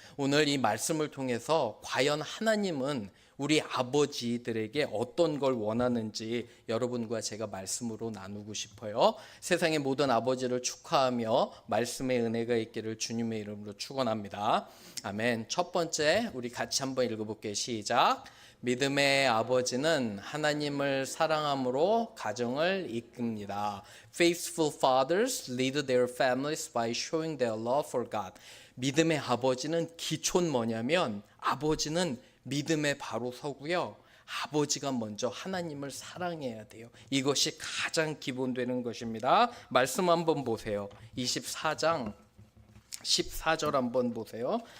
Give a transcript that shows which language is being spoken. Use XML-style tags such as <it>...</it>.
<ko>오늘 이 말씀을 통해서 과연 하나님은 우리 아버지들에게 어떤 걸 원하는지 여러분과 제가 말씀으로 나누고 싶어요. 세상의 모든 아버지를 축하하며 말씀의 은혜가 있기를 주님의 이름으로 축원합니다. 아멘. 첫 번째 우리 같이 한번 읽어볼게요. 시작. 믿음의 아버지는 하나님을 사랑함으로 가정을 이끕니다.</ko> <en>Faithful fathers lead their families by showing their love for God.</en> <ko>믿음의 아버지는 기초는 뭐냐면 아버지는 믿음에 바로 서고요. 아버지가 먼저 하나님을 사랑해야 돼요. 이것이 가장 기본되는 것입니다. 말씀 한번 보세요. 24장 14절 한번 보세요.</ko>